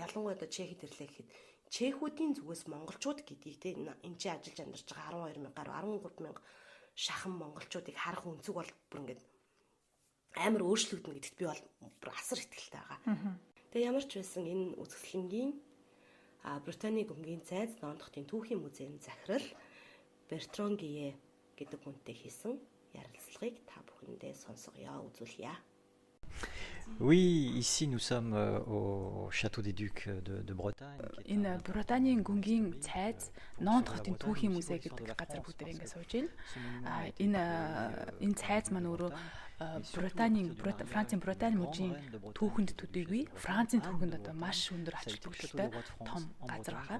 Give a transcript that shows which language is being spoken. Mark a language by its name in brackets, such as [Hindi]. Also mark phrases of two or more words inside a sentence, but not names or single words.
[Mongolian] Ялангуяа одоо Чехэд ирлээ гэхэд Чехүүдийн зүгээс монголчууд гэдгийг те энэ ч ажиллаж амьдарч байгаа 12,000 гаруй 13,000 шахан монголчуудыг харах өнцөг бол бүр ингээд амар өөрчлөгдөн гэдэгт би бол бүр асар итгэлтэй байгаа. Тэгээ ямар ч байсан энэ үзэсгэлэнгийн Британий гүнгийн зайд Лондонын түүхийн музейн захирал Бертран Гие гэдэг хүнтэй хийсэн ярилцлагыг та бүхэндээ сонсгоё, үзүүлье. [French] Oui, ici nous sommes au château des Ducs de Bretagne. [Mongolian] Энэ Британийн гүнгийн цайз Лондон хотын түүхийн музей гэдэг газар бүгдээр ингэ сууж байна. Энэ цайз маань өөрөө Францын Британи мужийн түүхэнд төдийгүй Францын түүхэнд одоо маш өндөр ач холбогдолтой том газар байгаа.